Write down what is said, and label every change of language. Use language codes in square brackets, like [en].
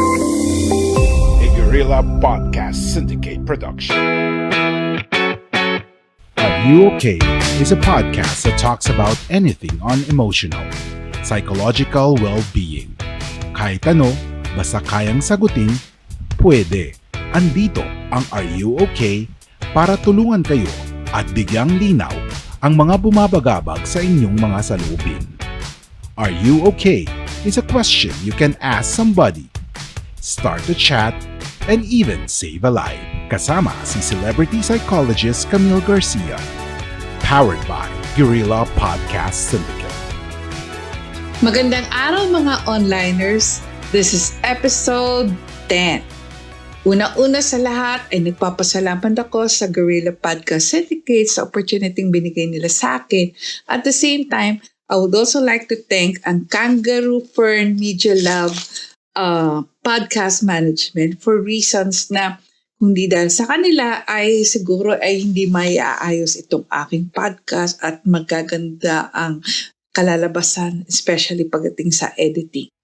[en] A Guerrilla Podcast Syndicate production. Are You Okay is a podcast that talks about anything on emotional, psychological well-being. [tl] Kahit ano, basta kayang sagutin, pwede. Andito ang Are You Okay para tulungan kayo at bigyang linaw ang mga bumabagabag sa inyong mga saloobin. [en] Are you okay is a question you can ask somebody, start a chat, and even save a life. [tl] Kasama si celebrity psychologist Camille Garcia. [en] Powered by Guerrilla Podcast Syndicate. [tl] Magandang araw mga onliners. [en] This is episode 10. [tl] Una-una sa lahat ay nagpapasalamat ako sa Guerrilla Podcast Syndicate sa opportunity binigay nila sa akin. [en] At the same time, I would also like to thank [tl] ang Kangaroo Fern Media Lab podcast management for reasons na kundi dahil sa kanila ay siguro ay hindi maiaayos itong aking podcast at magaganda ang kalalabasan, especially pagdating sa editing.